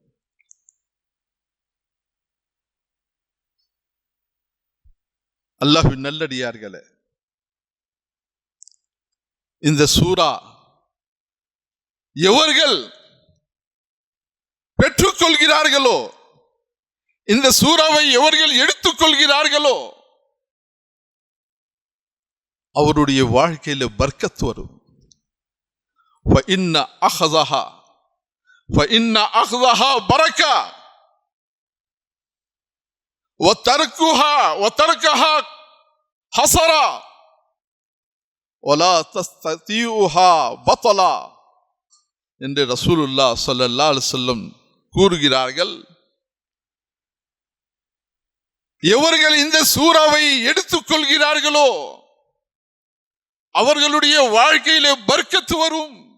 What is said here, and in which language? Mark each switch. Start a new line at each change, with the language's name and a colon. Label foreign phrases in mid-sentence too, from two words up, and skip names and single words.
Tamil: அல்லாஹ்வின் நல்லடியார்களே, இந்த சூரா எவர்கள் பெற்றுக்கொள்கிறார்களோ, இந்த சூறாவை எவர்கள் எடுத்துக்கொள்கிறார்களோ அவருடைய வாழ்க்கையில பர்க்கத் வரும்.
Arabic: فإن أخذها بركة وتركها حسرة ولا تستطيعها بطلا
Tamil: என்று ரசூலுல்லாஹ்
Arabic: صلى الله عليه وسلم கூறுகிறார்கள்.
Tamil: எவர்கள் இந்த சூறாவை எடுத்துக்கொள்கிறார்களோ அவர்களுடைய வாழ்க்கையிலே பர்க்கத் வரும்.